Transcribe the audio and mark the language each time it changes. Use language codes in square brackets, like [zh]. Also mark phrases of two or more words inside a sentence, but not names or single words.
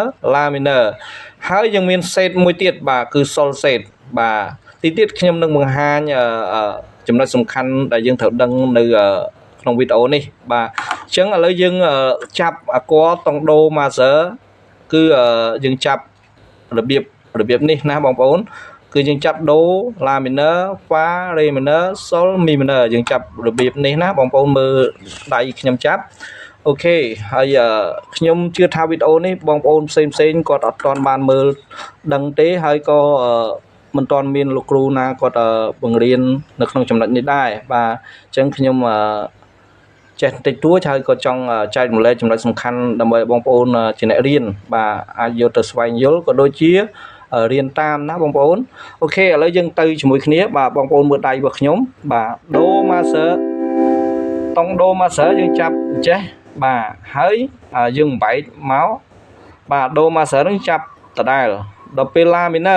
[km] La Minor ហើយยังមាន Set មួយទៀតបាទគឺ Sol Set បាទទីទៀតខ្ញុំនឹងបង្ហាញចំណុចសំខាន់ដែលយើងត្រូវដឹងនៅក្នុងវីដេអូនេះបាទអញ្ចឹងឥឡូវយើងចាប់អាគ័រតង់ដូ Master គឺយើងចាប់របៀបនេះណាបងប្អូនគឺយើងចាប់ Do La Minor Fa Re Minor Sol Mi Minor យើងចាប់របៀបនេះណាបងប្អូនមើលដៃខ្ញុំចាប់អូខេហើយខ្ញុំជឿថាវីដេអូនេះបងប្អូន ផ្សេងគាត់អត់ទាន់បានមើលដឹងទេហើយក៏មិនទាន់មានលោកគ្រូណាគាត់បង្រៀននៅក្នុងចំណុចនេះដែរ បាទអញ្ចឹងខ្ញុំចេះតិចតួចហើយក៏ចង់ចែករំលែកចំណុចសំខាន់ដើម្បីបងប្អូនជាអ្នករៀនបាទអាចយកទៅស្វែងយល់ក៏ដូចជារៀនតាមណាបងប្អូនអូខេឥឡូវយើងទៅជាមួយគ្នាបាទបងប្អូនមើលដៃរបស់ខ្ញុំបាទ Do Master តង់ដូ Master យើងចាប់ចេះបាទហើយយើងបែកមកបាទ Do Master នឹងចាប់ដដែលដល់ពេល La